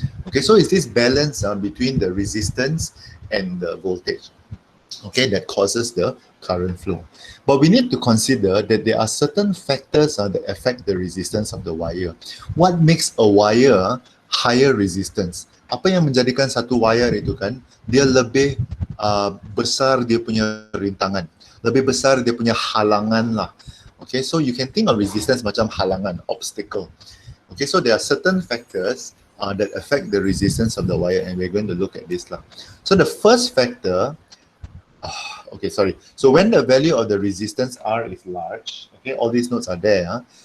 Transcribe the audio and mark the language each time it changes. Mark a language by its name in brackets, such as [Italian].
[English] Okay, so it's this balance between the resistance and the voltage, okay, that causes the current flow. But we need to consider that there are certain factors that affect the resistance of the wire. What makes a wire higher resistance? [Malay] Apa yang menjadikan satu wire itu kan, dia lebih besar dia punya rintangan, lebih besar dia punya halangan lah. [English] Okay, so you can think of resistance [Malay] macam halangan, [English] obstacle. Okay, so there are certain factors that affect the resistance of the wire, and we're going to look at this lah. So the first factor, okay, sorry. So when the value of the resistance R is large, okay, all these notes are there.